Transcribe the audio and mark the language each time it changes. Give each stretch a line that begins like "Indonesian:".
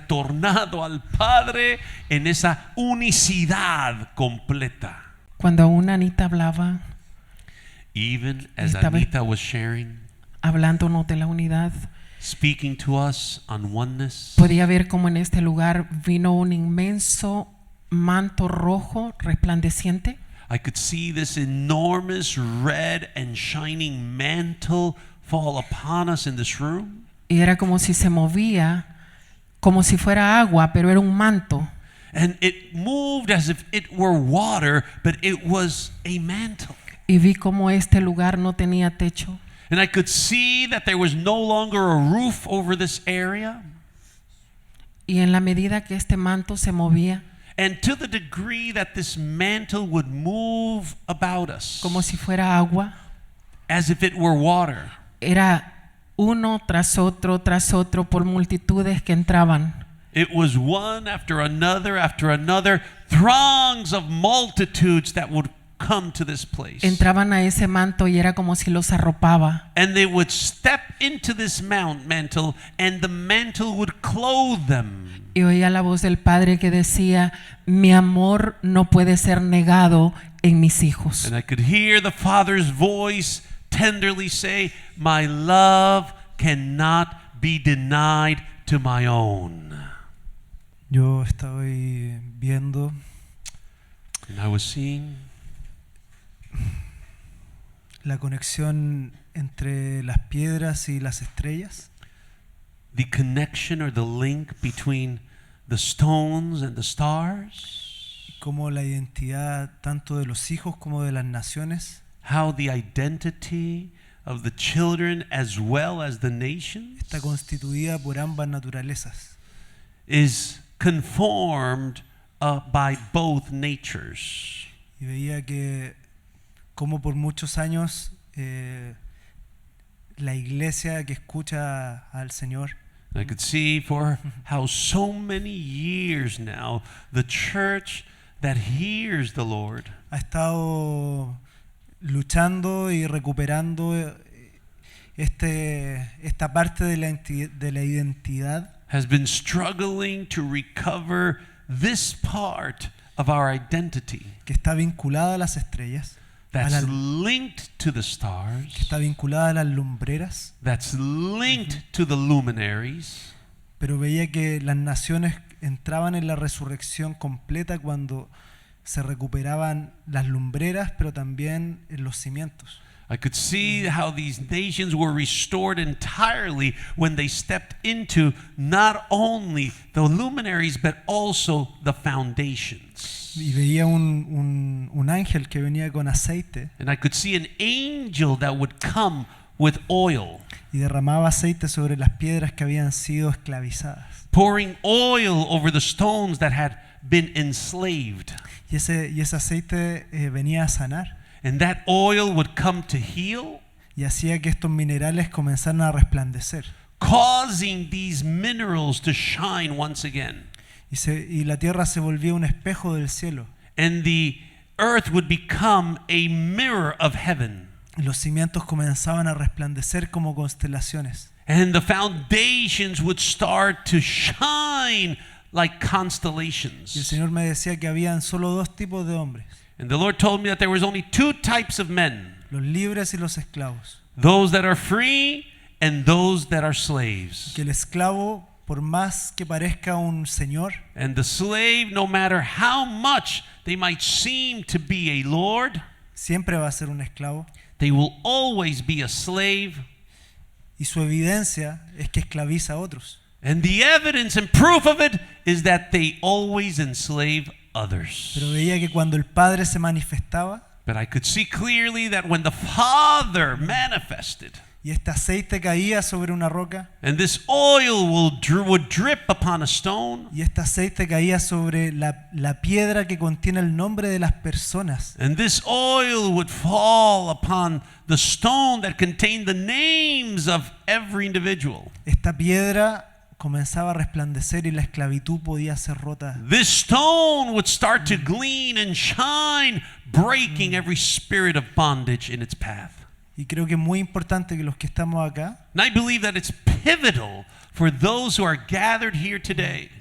Spanish: retornado al Padre en esa unicidad completa. Cuando aún Anita hablaba,
English: Even as
Spanish: Estaba-
English: Anita was sharing,
Spanish: hablándonos de la unidad,
English: speaking to us on oneness,
Spanish: podía ver cómo en este lugar vino un inmenso manto rojo resplandeciente.
English: I could see this enormous red and shining mantle fall upon us in this room.
Spanish: Y era como si se movía, como si fuera agua, pero era un manto.
English: And it moved as if it were water, but it was a mantle.
Spanish: Y vi cómo este lugar no tenía techo.
English: And I could see that there was no longer a roof over this area.
Spanish: Y en la medida que este manto se movía,
English: And to the degree that this mantle would move about us,
Spanish: como si fuera agua,
English: as if it were water,
Spanish: era uno tras otro por multitudes que entraban.
English: it was one after another, throngs of multitudes that would come to this place.
Spanish: Entraban a ese manto y era como si los arropaba.
English: And they would step into this mantle, and the mantle would clothe them.
Spanish: Y oía la voz del Padre que decía, mi amor no puede ser negado en mis hijos.
English: And I could hear the Father's voice tenderly say, my love cannot be denied to my own.
Spanish: Yo estoy viendo
English: And I was seeing
Spanish: la conexión entre las piedras y las estrellas,
English: the connection or the link between the stones and the stars,
Spanish: como la identidad tanto de los hijos como de las naciones
English: how the identity of the children as well as the nations
Spanish: está constituida por ambas naturalezas.
English: is conformed by both natures.
Spanish: Y veía que como por muchos años la iglesia que escucha al Señor
English: I could see for how so many years now the church that hears the Lord
Spanish: ha estado luchando y recuperando esta parte de la identidad
English: has been struggling to recover this part of our identity
Spanish: que está vinculada a las estrellas, a
English: that's
Spanish: las-
English: linked to the
Spanish: que
English: stars,
Spanish: está vinculada a las lumbreras,
English: that's linked to the luminaries.
Spanish: pero veía que las naciones entraban en la resurrección completa cuando se recuperaban las lumbreras, pero también en los cimientos.
English: I could see how these nations were restored entirely when they stepped into not only the luminaries but also the foundations.
Spanish: Y veía un ángel que venía con aceite
English: And I could see an angel that would come with oil,
Spanish: y derramaba aceite sobre las piedras que habían sido esclavizadas.
English: pouring oil over the stones that had been enslaved.
Spanish: Y ese aceite venía a sanar
English: And that oil would come to heal,
Spanish: y hacía que estos minerales comenzaran a resplandecer.
English: causing these minerals to shine once again.
Spanish: Y la tierra se volvía un espejo del cielo.
English: And the earth would become a mirror of heaven.
Spanish: Y los cimientos comenzaban a resplandecer como constelaciones.
English: And the foundations would start to shine like
Spanish: Y el
English: constellations.
Spanish: Señor me decía que habían solo dos tipos de hombres,
English: And the Lord told me that there was only two types of men,
Spanish: los libres y los esclavos.
English: those that are free and those that are slaves.
Spanish: Que el esclavo, por más que parezca un señor,
English: And the slave, no matter how much they might seem to be a lord,
Spanish: siempre va a ser un esclavo.
English: they will always be a slave.
Spanish: Y su evidencia es que esclaviza a otros.
English: And the evidence and proof of it is that they always enslave others.
Spanish: Pero veía que cuando el Padre se manifestaba
English: But I could see clearly that when the Father manifested,
Spanish: y este aceite caía sobre una roca
English: and this oil would drip upon a stone,
Spanish: y este aceite caía sobre la piedra que contiene el nombre de las personas,
English: and this oil would fall upon the stone that contained the names of every individual.
Spanish: esta piedra comenzaba a resplandecer y la esclavitud podía ser rota.
English: This stone would start to gleam and shine, breaking every spirit of bondage in its path.
Spanish: Y creo que es muy importante que los que estamos acá
English: And I believe that it's pivotal for those who are gathered here today